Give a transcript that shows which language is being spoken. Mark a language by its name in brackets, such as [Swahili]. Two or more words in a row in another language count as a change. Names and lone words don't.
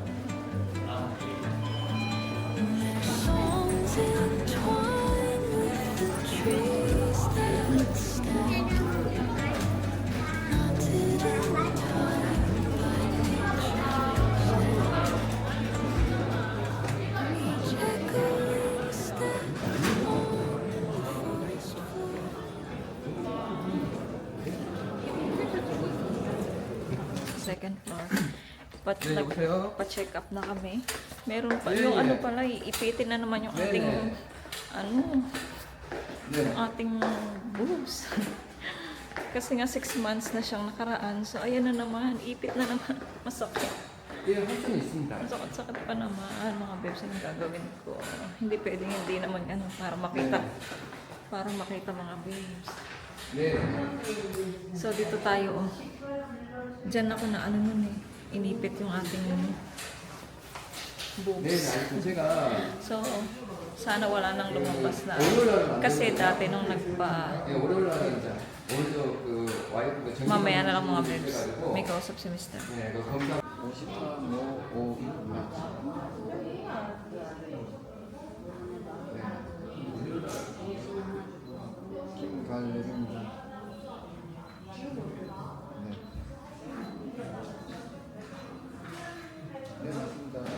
[English] Their songs entwine with the trees that stand, knotted in time by nature's hand. Each echoing step on the forest floor, second floor. [Korean] 여보세요? [Filipino] Pa-check up na kami. Meron pa. Yung ano pala, ipitin na naman yung ating, yung ating boobs. Kasi nga 6 months na siyang nakaraan. So, ayan na naman. Ipit na naman. Masakit. [Korean] 예, 할 수는 있습니다. [Filipino] Ang sakit-sakit pa naman, mga bebs, ang gagawin ko. Hindi pwedeng hindi naman ano, para makita. Para makita mga bebs. [Korean] 네. [Filipino] So, dito tayo, oh. Diyan ako na ano nun eh. Inipit yung ating [Korean] 네, [Filipino] boobs. [Korean] 알고 제가 [Filipino] So, sana wala nang lumabas na. [Korean] 월요일날 [Filipino] Kasi dati nung nagpa... [Korean] 예, 월요일 날 이제 오늘도 그 와이프가 정신 [Filipino] Mamaya na lang mga bebs. [Korean] 해가지고 [Filipino] May kausap si Mr. [Korean] 네, 그 검사 53, 5, 5, 김갈래입니다. 네. 네, 맞습니다.